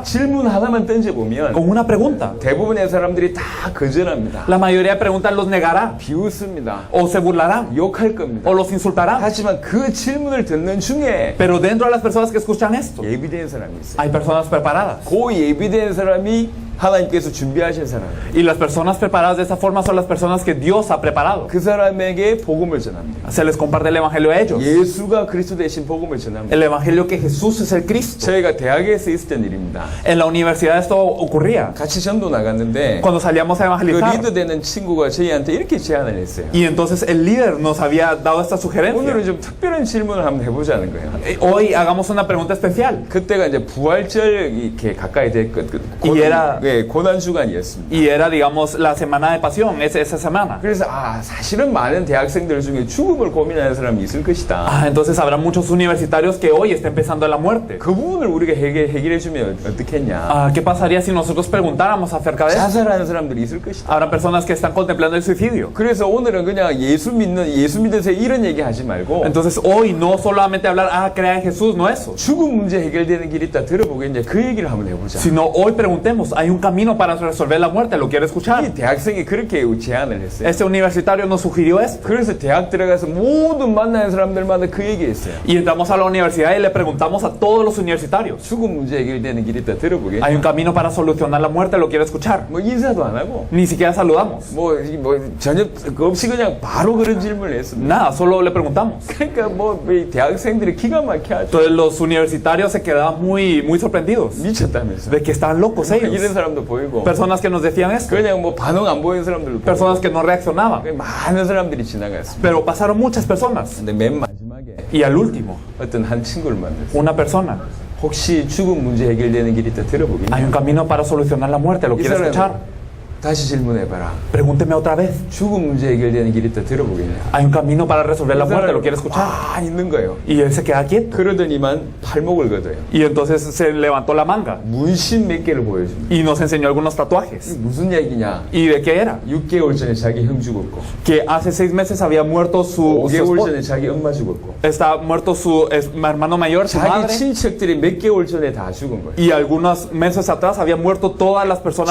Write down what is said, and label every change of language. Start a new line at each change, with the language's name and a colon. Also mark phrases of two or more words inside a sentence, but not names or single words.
Korean: 질문 하나만 던져보면
Spanish: Con una pregunta.
Korean: 대부분의 사람들이 다 거절합니다.
Spanish: La mayoría de preguntas los negará,
Korean: 비웃습니다.
Spanish: o se burlarán,
Korean: 욕할 겁니다.
Spanish: o los insultará.
Korean: 하지만 그 질문을 듣는 중에
Spanish: Pero dentro de las personas que escuchan esto,
Korean: 예비된 사람이 있어요.
Spanish: hay personas preparadas.
Korean: 그 예비된 사람이 하나님께서 준비하신 사람이에요.
Spanish: Y las personas preparadas de esa forma son las personas que Dios ha preparado.
Korean: 그 사람에게 복음을 전합니다.
Spanish: Se les comparte el evangelio a ellos.
Korean: 예수가 그리스도 대신 복음을 전합니다.
Spanish: El evangelio que Jesús es el Cristo.
Korean: 저희가 대학에서 있었던 일입니다.
Spanish: En la universidad esto ocurría.
Korean: 같이 전도 나갔는데
Spanish: Cuando salíamos a
Korean: 그
Spanish: evangelizar.
Korean: 리더 되는 친구가 저희한테 이렇게 제안을 했어요.
Spanish: Y entonces el líder nos había dado esta sugerencia.
Korean: 오늘은 좀 특별한 질문을 한번 해보자는 거예요.
Spanish: Hoy hagamos una pregunta especial.
Korean: 그때가 이제 부활절 이렇게 가까이 됐거든.
Spanish: Y era-
Korean: 고난 주간이었습니다.
Spanish: Y era, digamos, la semana de pasión, esa semana.
Korean: 그래서 사실은 많은 대학생들 중에 죽음을 고민하는 사람이 있을 것이다.
Spanish: Entonces habrá muchos universitarios que hoy estén pensando en la muerte.
Korean: 그 부분을 우리가 해결해 주면 어떻겠냐?
Spanish: ¿Qué pasaría si nosotros preguntáramos acerca de eso?
Korean: 자살하는 사람들이 있을 것이다.
Spanish: Habrá personas que están contemplando el suicidio.
Korean: 그래서 오늘은 그냥 예수 믿어서 이런 얘기 하지 말고
Spanish: Entonces hoy no solamente hablar, crea en Jesús, no eso.
Korean: 죽음 문제 해결되는 길이 있다 들어보겠냐? 그 얘기를 한번 해보자.
Spanish: Sino hoy preguntemos, hay un camino para resolver la muerte, ¿lo quiere escuchar?
Korean: 이 대학생이 그렇게 제안을 했어요.
Spanish: Este universitario nos sugirió esto.
Korean: 그래서 대학 들어가서 모든 만나는 사람들마다 그 얘기했어요.
Spanish: Y entramos a la universidad y le preguntamos a todos los universitarios,
Korean: 죽음 문제 해결되는 길이 있다 들어보겠냐?
Spanish: hay un camino para solucionar la muerte, ¿lo quiere escuchar?
Korean: 뭐 인사도 안 하고
Spanish: Ni siquiera saludamos.
Korean: 뭐 전혀 그 없이 그냥 바로 그런 질문을 했습니다.
Spanish: Nada, solo le preguntamos.
Korean: 그러니까 이 대학생들이 기가 막혀 하죠.
Spanish: Entonces los universitarios se quedaban muy sorprendidos
Korean: 미쳤다면서.
Spanish: de que estaban locos
Korean: 이런
Spanish: ellos.
Korean: 사람도 보이고
Spanish: Personas que nos decían esto,
Korean: 그냥 뭐 반응 안 보이는 사람들도 보이고
Spanish: personas que no reaccionaban.
Korean: 많은 사람들이 지나갔습니다.
Spanish: Pero pasaron muchas personas.
Korean: 근데 맨 마지막에
Spanish: Y al último,
Korean: 어떤 한 친구를 만났어요.
Spanish: una persona.
Korean: 혹시 죽음 문제 해결되는 길이 있다 들어보겠냐?
Spanish: Hay un camino para solucionar la muerte, ¿lo
Korean: 이
Spanish: quiere
Korean: 사람
Spanish: escuchar?
Korean: 다시 질문해봐라.
Spanish: Pregúnteme otra vez.
Korean: 죽음 문제 해결되는 길이 있다 들어보겠냐?
Spanish: Hay un camino para resolver la
Korean: 이
Spanish: muerte, ¿lo
Korean: 사람이
Spanish: quiere escuchar?
Korean: 아 있는 거예요.
Spanish: Y él se queda quieto.
Korean: 그러더니만 팔목을 걷어요.
Spanish: Y entonces se levantó la manga
Korean: 문신 몇 개를 보여줍니다.
Spanish: y nos enseñó algunos
Korean: 이게
Spanish: tatuajes.
Korean: 무슨 얘기냐?
Spanish: ¿Y de qué era?
Korean: 6개월 전에 자기 형 죽었고
Spanish: Que hace 6 meses había muerto su
Korean: 5개월
Spanish: esposo.
Korean: 전에 자기 엄마 죽었고
Spanish: Está muerto su hermano mayor, su
Korean: 자기
Spanish: madre.
Korean: 친척들이 몇 개월 전에 다 죽은 거예요.
Spanish: Y algunos meses atrás habían muerto todas las personas